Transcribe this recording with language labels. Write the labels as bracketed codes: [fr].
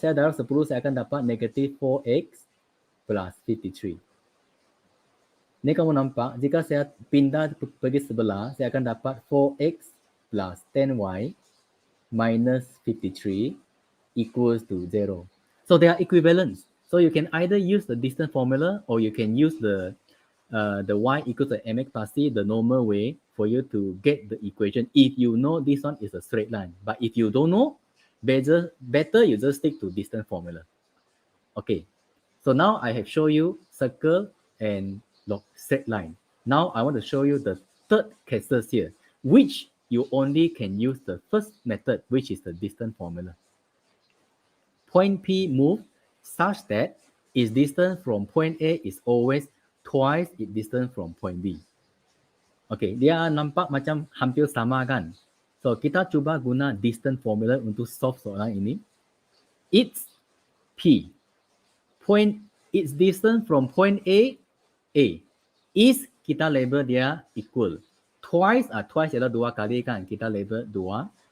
[ms] Saya darab 10, saya akan dapat negative 4x plus 53. Ni kamu nampak, jika saya pindah pergi sebelah, saya akan dapat 4x plus 10y minus 53 equals to 0. [en] So they are equivalent. So you can either use the distance formula or you can use the y equals to mx plus c, the normal way for you to get the equation if you know this one is a straight line. But if you don't know, better you just stick to distance formula. Okay, so now I have shown you circle and straight line. Now I want to show you the third cases here, which you only can use the first method, which is the distance formula. Point P move such that its distance from point A is always twice its distance from point B. [ms] Okay, dia nampak macam hampir sama kan? So kita cuba guna distance formula untuk solve soalan ini. [en] It's P. Its distance from point A is [ms] kita label dia [en] equal. [ms] Twice ialah 2 kali kan, kita label 2.